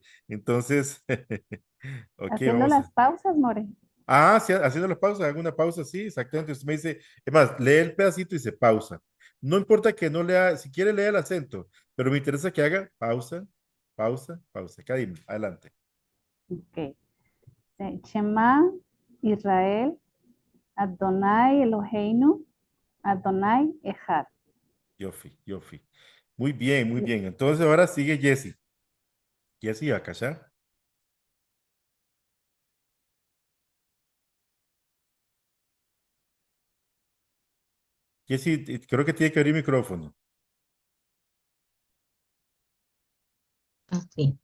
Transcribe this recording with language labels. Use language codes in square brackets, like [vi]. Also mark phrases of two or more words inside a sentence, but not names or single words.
[es] Entonces, ok, Haciendo vamos las a... pausas, More. Ah, sí, haciendo la pausa, hago una pausa, sí, exactamente. Usted me dice, es más, lee el pedacito y se pausa. No importa que no lea, si quiere leer el acento, pero me interesa que haga pausa, pausa, pausa. Kadim, adelante. Ok. [he] שמע, ישראל, אדני אלהינו, אדני אחד. יופי, יופי. [es] Muy bien, muy bien. Entonces ahora sigue Jesse. Jesse, acá ya. Jesse, creo que tiene que abrir micrófono. Así.